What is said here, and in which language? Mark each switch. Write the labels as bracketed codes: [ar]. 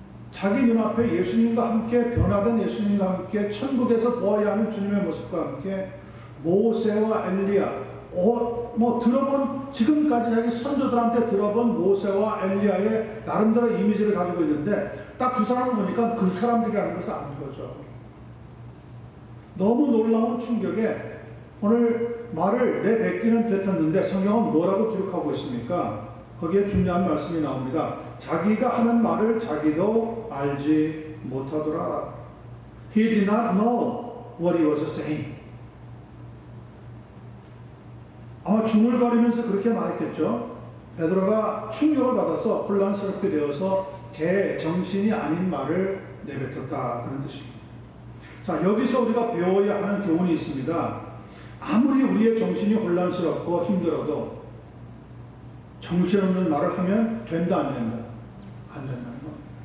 [ko] 자기 눈앞에 예수님과 함께 변화된 예수님과 함께 천국에서 보아야 하는 주님의 모습과 함께 모세와 엘리야, 들어본, 지금까지 자기 선조들한테 들어본 모세와 엘리야의 나름대로 이미지를 가지고 있는데 딱 두 사람을 보니까 그 사람들이라는 것을 아는 거죠. 너무 놀라운 충격에 오늘 말을 내뱉기는 뱉었는데 성경은 뭐라고 기록하고 있습니까? 거기에 중요한 말씀이 나옵니다. 자기가 하는 말을 자기도 알지 못하더라. [en] He did not know what he was saying. [ko] 아마 중얼거리면서 그렇게 말했겠죠. 베드로가 충격을 받아서 혼란스럽게 되어서 제 정신이 아닌 말을 내뱉었다, 그런 뜻입니다. 자, 여기서 우리가 배워야 하는 교훈이 있습니다. 아무리 우리의 정신이 혼란스럽고 힘들어도 정신없는 말을 하면 된다, 안 된다? 안 된다는 겁니다.